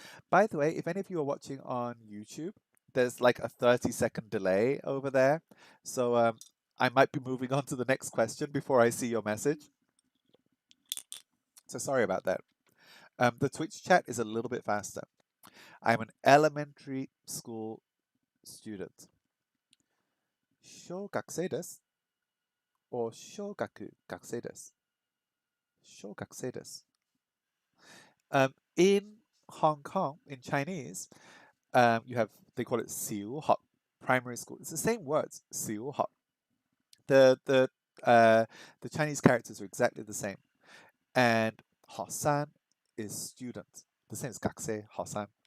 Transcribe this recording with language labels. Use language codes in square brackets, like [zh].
[en] By the way, if any of you are watching on YouTube, there's like a 30-second delay over there. So I might be moving on to the next question before I see your message. So sorry about that. The Twitch chat is a little bit faster. I'm an elementary school student. [ja] 小学生です or 小学学生です。小学生です. [en] In Hong Kong, in Chinese, you have, they call it 小學, primary school. It's the same words, 小學. The Chinese characters are exactly the same. And 學生 is student. The same as 学生, 學生.